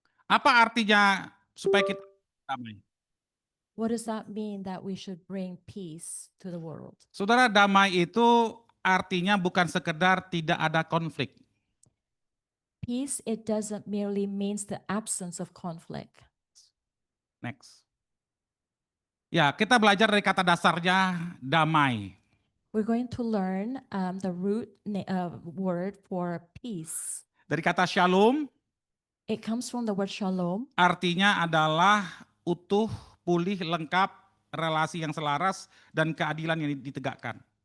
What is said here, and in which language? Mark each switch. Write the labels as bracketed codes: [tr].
[id] Apa artinya supaya kita damai? [en] What does that mean that we should bring peace to the world? [id] Saudara, damai itu artinya bukan sekedar tidak ada konflik. [en] Peace, it doesn't merely means the absence of conflict. Next. [id] Ya, kita belajar dari kata dasarnya damai. [en] We're going to learn the root word for peace. [id] Dari kata shalom, [en] It comes from the word shalom. [id] artinya adalah utuh, pulih, lengkap, relasi yang selaras, dan keadilan yang ditegakkan.